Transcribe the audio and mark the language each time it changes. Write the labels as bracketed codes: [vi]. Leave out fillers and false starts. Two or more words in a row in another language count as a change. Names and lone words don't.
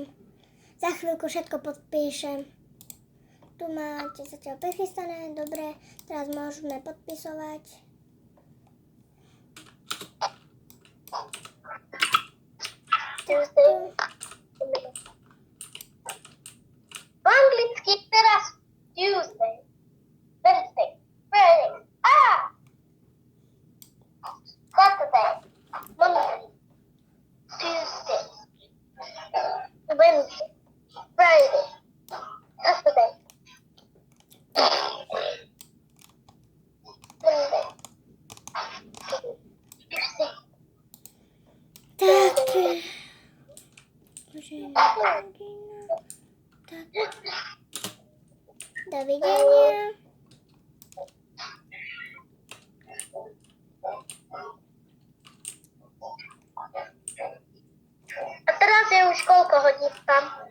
[sk] Za chvíľku všetko podpíšem. Tu máte zatiaľ prichystané, dobre, teraz môžeme podpisovať. [en] Tuesday. [sk] Po anglicky teraz Tuesday. [en] Wednesday. Friday. Saturday. Monday. Tuesday. Wednesday. Friday. Saturday. Monday. Tuesday. [sk] Tak. Tak. Dovidenia. A teraz je už koľko hodín tam?